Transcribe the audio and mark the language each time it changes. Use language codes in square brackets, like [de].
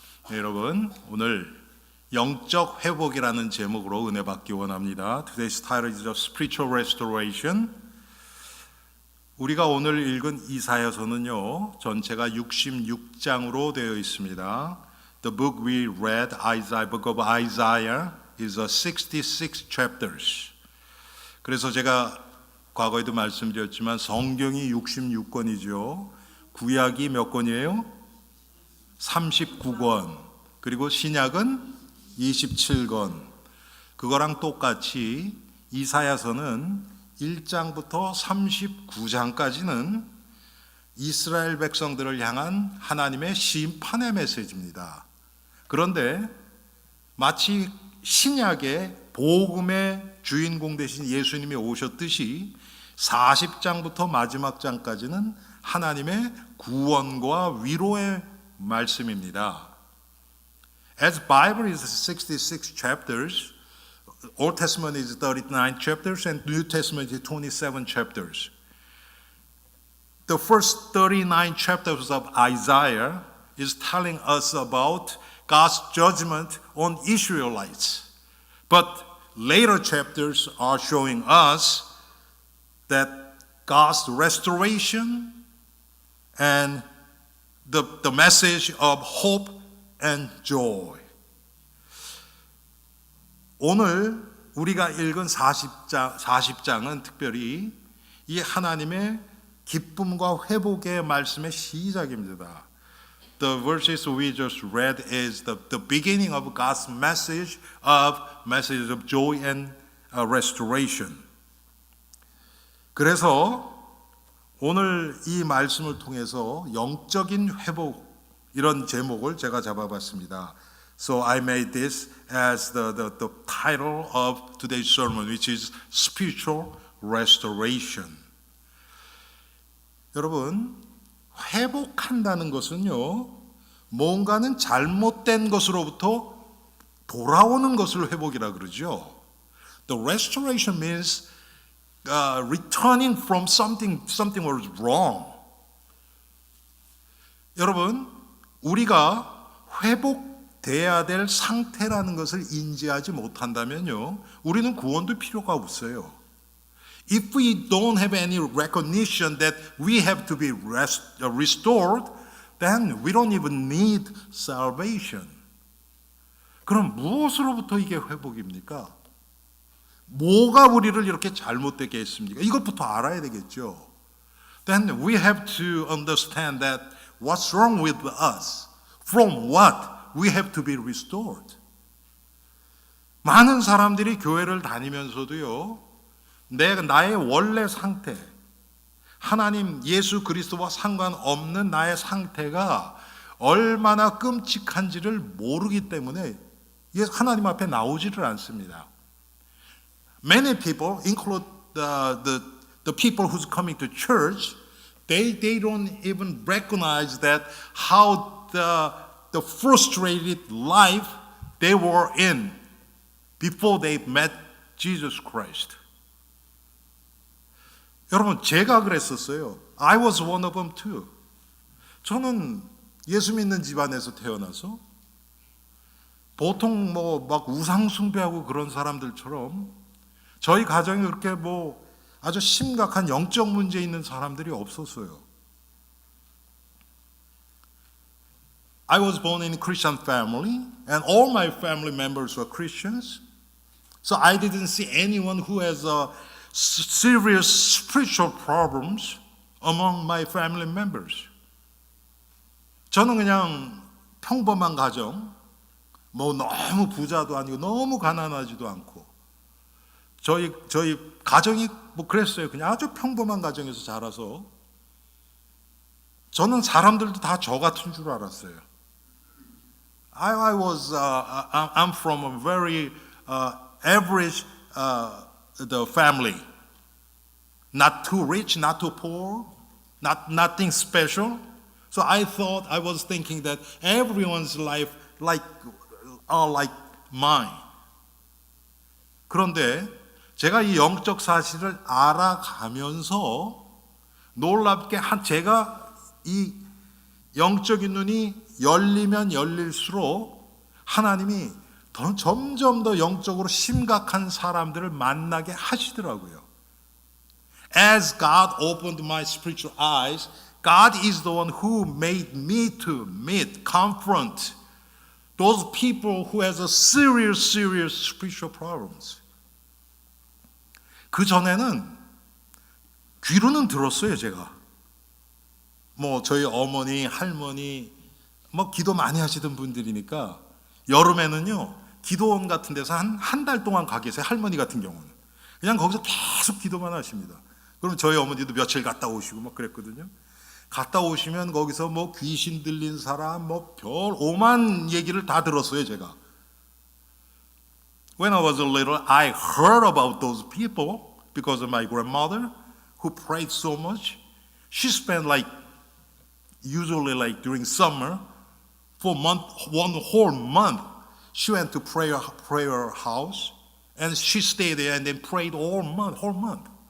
[ko] 네, 여러분 오늘 영적 회복이라는 제목으로 은혜 받기 원합니다. [en] Today's title is Spiritual Restoration. [ko] 우리가 오늘 읽은 이사야서는요, 전체가 66장으로 되어 있습니다. [en] The book we read, Book of Isaiah, is 66 chapters. [ko] 그래서 제가 과거에도 말씀드렸지만 성경이 66권이죠. 구약이 몇 권이에요? 39권. 그리고 신약은 27권. 그거랑 똑같이 이사야서는 1장부터 39장까지는 이스라엘 백성들을 향한 하나님의 심판의 메시지입니다. 그런데 마치 신약의 복음의 주인공 되신 예수님이 오셨듯이 40장부터 마지막 장까지는 하나님의 구원과 위로의 말씀입니다. [en] As Bible is 66 chapters, Old Testament is 39 chapters and New Testament is 27 chapters. The first 39 chapters of Isaiah is telling us about God's judgment on Israelites. But later chapters are showing us that God's restoration and the message of hope and joy. [ko] 오늘 우리가 읽은 40장은 특별히 이 하나님의 기쁨과 회복의 말씀의 시작입니다. [en] The verses we just read is the beginning of God's message of joy and restoration. [ko] 그래서 오늘 이 말씀을 통해서 영적인 회복 이런 제목을 제가 잡아봤습니다. [en] So I made this as the title of today's sermon, which is Spiritual Restoration. [ko] 여러분, 회복한다는 것은요, 뭔가는 잘못된 것으로부터 돌아오는 것을 회복이라 그러죠. [en] The restoration means returning from something was wrong. [ko] 여러분, 우리가 회복돼야 될 상태라는 것을 인지하지 못한다면요, 우리는 구원도 필요가 없어요. [en] If we don't have any recognition that we have to be restored, then we don't even need salvation. [ko] 그럼 무엇으로부터 이게 회복입니까? 뭐가 우리를 이렇게 잘못되게 했습니까? 이것부터 알아야 되겠죠. [en] Then we have to understand that what's wrong with us? From what we have to be restored? [ko] 많은 사람들이 교회를 다니면서도요, 나의 원래 상태, 하나님 예수 그리스도와 상관없는 나의 상태가 얼마나 끔찍한지를 모르기 때문에 하나님 앞에 나오지를 않습니다. [en] Many people, include the people who's coming to church, they don't even recognize that how the frustrated life they were in before they met Jesus Christ. [ko] 여러분, 제가 그랬었어요. [en] I was one of them too. [ko] 저는 예수 믿는 집안에서 태어나서 보통 막 우상 숭배하고 그런 사람들처럼 저희 가정에 그렇게 아주 심각한 영적 문제 있는 사람들이 없었어요. [en] I was born in a Christian family and all my family members were Christians. So I didn't see anyone who has serious spiritual problems among my family members. [ko] 저는 그냥 평범한 가정, 너무 부자도 아니고 너무 가난하지도 않고 저희 가정이 그랬어요. 그냥 아주 평범한 가정에서 자라서 저는 사람들도 다 저 같은 줄 알았어요. [en] I'm from a very average the family. Not too rich, not too poor, nothing special. So I was thinking that everyone's life like mine. [ko] 그런데 제가 이 영적 사실을 알아가면서 놀랍게 제가 이 영적인 눈이 열리면 열릴수록 하나님이 점점 더 영적으로 심각한 사람들을 만나게 하시더라고요. [en] As God opened my spiritual eyes, God is the one who made me to confront those people who has a serious spiritual problems. [ko] 그 전에는 귀로는 들었어요, 제가. 뭐 저희 어머니, 할머니 뭐 기도 많이 하시던 분들이니까 여름에는요 기도원 같은 데서 한 달 동안 가 계세요. 할머니 같은 경우는 그냥 거기서 계속 기도만 하십니다. 그럼 저희 어머니도 며칠 갔다 오시고 막 그랬거든요. 갔다 오시면 거기서 뭐 귀신 들린 사람 뭐 별 오만 얘기를 다 들었어요, 제가. [en] When I was little, I heard about those people because of my grandmother who prayed so much. She spent usually during summer, for one whole month, she went to prayer house, and she stayed there and then prayed whole month.